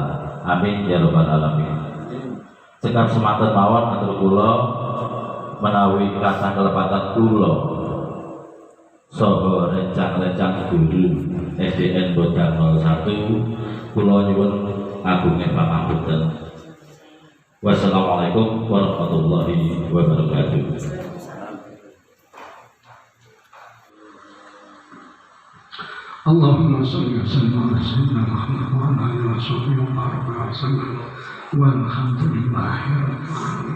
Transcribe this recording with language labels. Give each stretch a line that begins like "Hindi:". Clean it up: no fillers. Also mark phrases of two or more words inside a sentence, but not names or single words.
Arabic: آمين يا رب العالمين.
Javanese: Cekap semanten mawon atur kula menawi kasah kelepatan kula saha rencang guru SDN Bodang 01 kula nyuwun agunging pangapunten.
Arabic: والسلام عليكم ورحمة الله وبركاته. اللهم صل وسلم على سيدنا محمد وعلى آله وصحبه وبارك وسلم والحمد لله رب العالمين.